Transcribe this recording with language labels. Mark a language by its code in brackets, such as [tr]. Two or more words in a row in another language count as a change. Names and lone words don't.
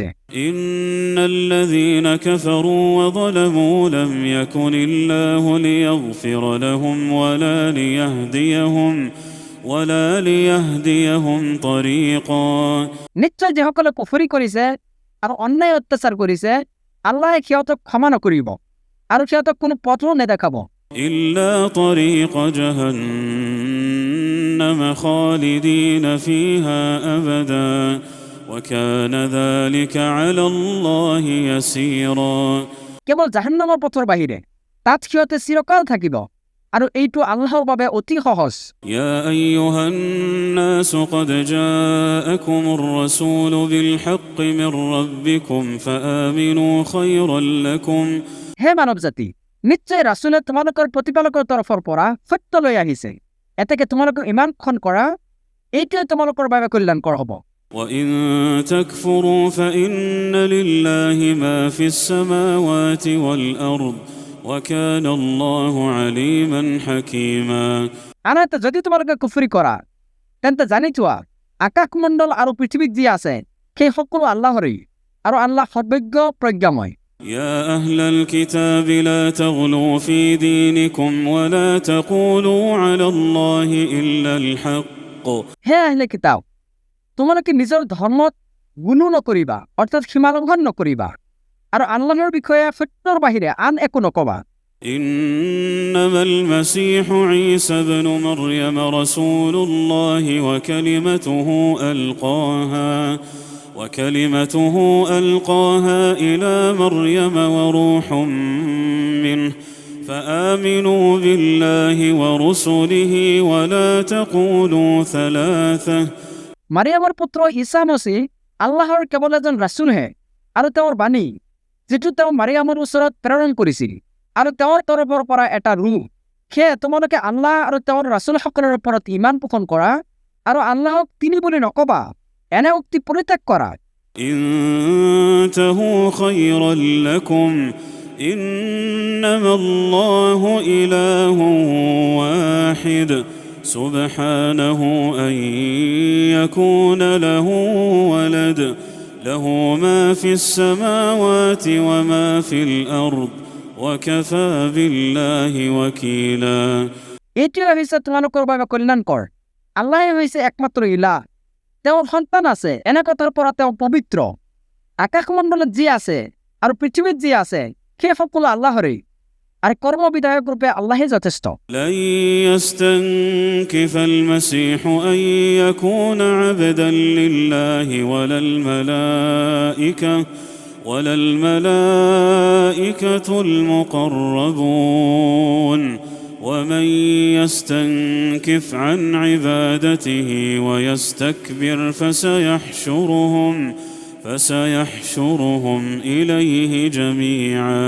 [ar] إن الذين كفروا وظلموا لم يكن الله ليغفر لهم ولا ليهديهم طريقا [as] নিশ্চয় যিসকলে কুফৰি কৰিছে আৰু অন্যায় অত্যাচাৰ কৰিছে আল্লাহে সিহঁতক ক্ষমা নকৰিব আৰু সিহঁতক কোনো পথো নেদেখাব [ar] إلا طريق جهنم خالدين فيها أبدا وكان ذلك على الله يسيرا [as] কেৱল জাহান্নামৰ পথৰ বাহিৰে তাত সিহঁতে চিৰকাল থাকিব আৰু এইটো আল্লাহৰ বাবে অতি সহজ [ar] يا أيها الناس قد جاءكم الرسول بالحق من ربكم فآمنوا خيرا لكم [as] হে মানৱ জাতি নিশ্চয় ৰাছুলে তোমালোকৰ প্ৰতিপালকৰ তৰফৰ পৰা সত্য লৈ আহিছে এতেকে তোমালোকৰ ইমানখন কৰা এইটোৱে তোমালোকৰ বাবে কল্যাণকৰ হ'ব [ar] وإن تكفروا فإن لله ما في السماوات والأرض وكان الله عليما حكيما [as] আনহাতে যদি তোমালোকে কুফৰি কৰা তেন্তে জানি থোৱা আকাশমণ্ডল আৰু পৃথিৱীত যি আছে সেই সকলো আল্লাহৰেই আৰু আল্লাহ সৰ্বজ্ঞ প্ৰজ্ঞাময় [ar] يا أهل الكتاب لا تغلوا في دينكم ولا تقولوا على الله إلا الحق [as] হে [ar] أهل الكتاب [as] তোমালোকে নিজৰ ধৰ্মত গুণ নকৰিবা অৰ্থাৎ সীমালংঘন নকৰিবা আৰু আল্লাহৰ বিষয়ে সত্যৰ বাহিৰে আন একো নকবা [ar] إنما المسيح عيسى ابن مريم رسول الله وكلمته ألقاها إلى مريم وروح منه فآمنوا بالله ورسله ولا تقولوا ثلاثة [as] মাৰিয়ামৰ পুত্ৰ ঈসা মসীহ আল্লাহৰ কেৱল এজন ৰাছুলহে আৰু তেওঁৰ বাণী যিটো তেওঁ মাৰিয়ামৰ ওচৰত প্ৰেৰণ কৰিছিল আৰু তেওঁৰ তৰফৰ পৰা এটা ৰূহ সেয়ে তোমালোকে আল্লাহ আৰু তেওঁৰ ৰাছুলসকলৰ ওপৰত ইমান পোষণ কৰা আৰু আল্লাহক তিনি বুলি নকবা এনে উক্তি পৰিত্যাগ কৰা [ar] انتهوا خيرا لكم إنما الله إله واحد سبحانه أن يكون له ولد له ما في السماوات وما في الأرض وكفى بالله وكيلا [as] এইটোৱে হৈছে তোমালোকৰ বাবে কল্যাণকৰ আল্লাহে হৈছে একমাত্ৰ ইলাহ তেওঁৰ সন্তান আছে এনে কথাৰ পৰা তেওঁ পবিত্ৰ আকাশমণ্ডলত যি আছে আৰু পৃথিৱীত যি আছে সেই সকলো আল্লাহৰেই আৰু কৰ্মবিধায়ক ৰূপে আল্লাহে যথেষ্ট [ar] لن يستنكف المسيح أن يكون عبدا لله ولا الملائكة المقربون ومن يستنكف عن عبادته ويستكبر فسيحشرهم إليه جميعا